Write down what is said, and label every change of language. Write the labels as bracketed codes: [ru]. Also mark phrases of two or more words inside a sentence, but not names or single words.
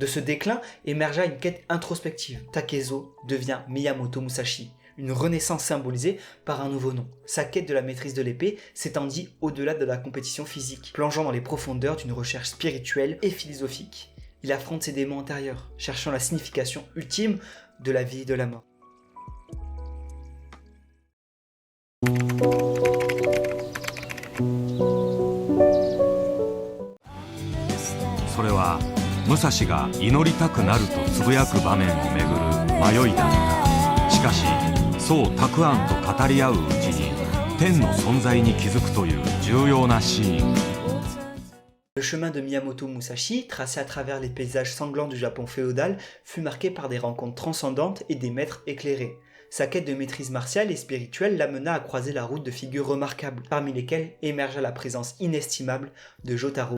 [fr] De ce déclin émergea une quête introspective. Takezo devient Miyamoto Musashi, une renaissance symbolisée par un nouveau nom. Sa quête de la maîtrise de l'épée s'étendit au-delà de la compétition physique, plongeant dans les profondeurs d'une recherche spirituelle et philosophique. Il affronte ses démons intérieurs, cherchant la signification ultime de la vie et de la mort. [ja] それは武蔵が祈りたくなるとつぶやく場面をめぐる迷いだった。しかしそう沢庵と語り合ううちに天の存在に気づくという重要なシーン。 [fr] Le chemin de Miyamoto Musashi, tracé à travers les paysages sanglants du Japon féodal, fut marqué par des rencontres transcendantes et des maîtres éclairés. Sa quête de maîtrise martiale et spirituelle l'amena à croiser la route de figures remarquables, parmi lesquelles émergea la présence inestimable de Jotaro.